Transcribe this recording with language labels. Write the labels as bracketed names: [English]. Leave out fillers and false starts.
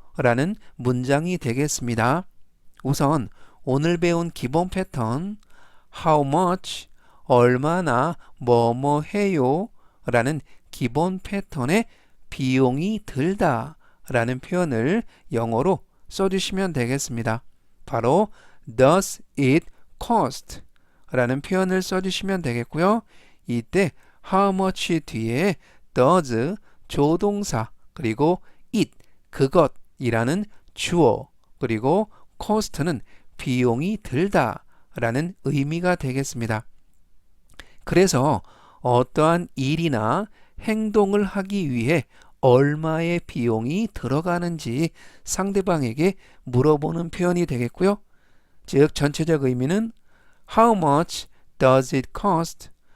[Korean] 라는 문장이 되겠습니다. 우선 오늘 배운 기본 패턴 [English] How much? [Korean] 얼마나 뭐뭐 해요? 라는 기본 패턴에 비용이 들다 라는 표현을 영어로 써주시면 되겠습니다. 바로 [English] Does it cost? [Korean] 라는 표현을 써주시면 되겠고요. 이때 how much 뒤에 does 조동사 그리고 it 그것이라는 주어 그리고 cost는 비용이 들다 라는 의미가 되겠습니다. 그래서 어떠한 일이나 행동을 하기 위해 얼마의 비용이 들어가는지 상대방에게 물어보는 표현이 되겠고요. 즉 전체적 의미는 [English] How much does it cost?